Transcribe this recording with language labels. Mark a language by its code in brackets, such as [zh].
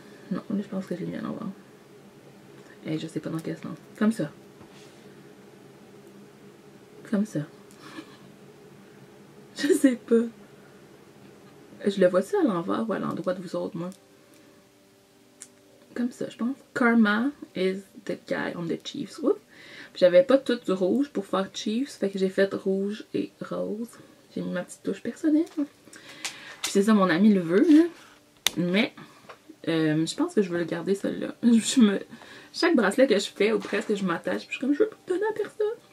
[fr] Non, là, je pense que je l'ai mis à l'envers. Et je sais pas dans quel sens. Comme ça. Comme ça. Je sais pas. Je le vois-tu à l'envers ou à l'endroit de vous autres, moi? Comme ça, je pense. [en] Karma is the guy on the Chiefs. Oups. [fr] J'avais pas tout du rouge pour faire Chiefs, fait que j'ai fait rouge et rose. J'ai mis ma petite touche personnelle. Puis c'est ça, mon ami le veut, là. Mais, je pense que je veux le garder, celui-là. Chaque bracelet que je fais, ou presque, je m'attache, puis je suis comme, je veux pas le donner à personne.